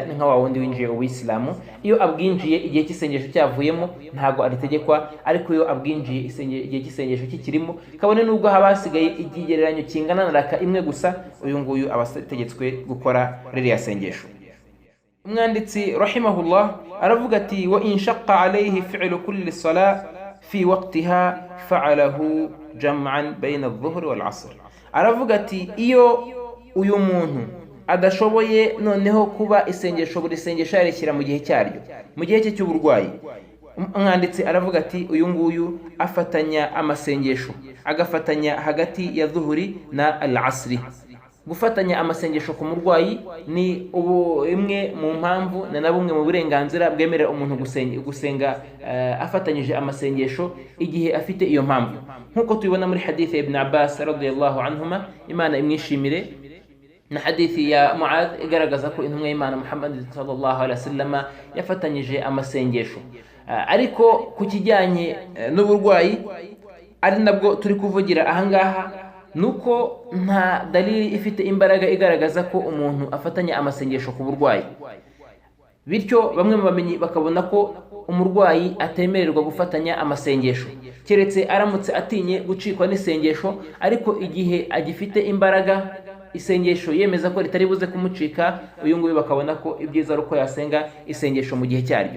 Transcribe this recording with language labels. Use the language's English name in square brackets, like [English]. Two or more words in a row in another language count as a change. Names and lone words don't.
[Kinyarwanda] Ni nka wa wundi winjiye uwisilamu, iyo abwinjiye igihe cy'isengesho cyavuyemo ntago aritegekwa, ariko iyo abwinjiye igihe cy'isengesho kikirimo, kabone nubwo haba hasigaye ikigereranyo kingana na raka imwe gusa, uyu nguyu aba ategetswe gukora ririya sengesho. Umwanditsi rahimahullah aravuga ati [Arabic] وإن شق عليه فعل كل صلاة في وقتها فعله جمعا بين الظهر والعصر. [Kinyarwanda] Aravuga ati iyo uyu muntu adashoboye noneho kuba buri sengesho yarishyira mu gihe cyaryo, mu gihe cye cy'uburwayi, umwanditsi aravuga ati uyu nguyu afatanya amasengesho, agafatanya hagati ya dhuhuri na al-'asri. Gufatanya amasengesho ku murwayi ni imwe mu mpamvu na bumwe mu burenganzira bwemerera umuntu gusenga afatanyije amasengesho igihe afite iyo mpamvu, nkuko tubibona muri hadith ya Ibn Abbas [Arabic] رضي الله عنهما, [Kinyarwanda] Imana imwishimire, na hadithi ya Muadh igaragaza ko intumwa y'Imana Muhammad [Arabic] صلى الله عليه وسلم [Kinyarwanda] yafatanyije amasengesho. Ariko ku kijyanye n'uburwayi ari nabwo turi kuvugira ahangaha, nuko nta dalili ifite imbaraga igaragaza ko umuntu afatanya amasengesho ku burwayi, bityo bamwe mu bamenyi bakabona ko umurwayi atemererwa gufatanya amasengesho keretse aramutse atinye gucikwa n'isengesho, ariko igihe agifite imbaraga isengesho yemeza ko ritari buze kumucika, uyu nguyu bakabona ko ibyiza ari uko yasenga isengesho mu gihe cyaryo.